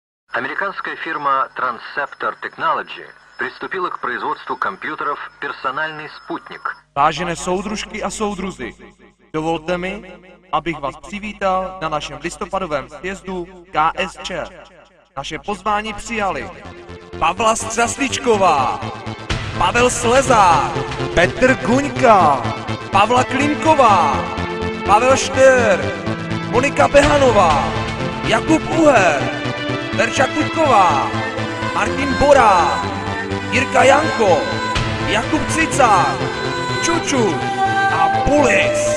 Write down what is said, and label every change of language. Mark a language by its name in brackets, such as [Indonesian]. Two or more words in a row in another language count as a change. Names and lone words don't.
[Russian] Американская фирма Transceptor Technology приступила к производству компьютеров «Персональный спутник». [Czech] Vážené soudružky a soudruzi, dovolte mi, abych vás přivítal na našem listopadovém sjezdu KSČ. Naše pozvání přijali Pavla Střasličková, Pavel Slezák, Petr Guňka, Pavla Klimková, Pavel Štýr, Monika Behanová, Jakub Uher, Verča Kuťková, Martin Bora, Jirka Janko, Jakub Cicák, Čuču a Pulis.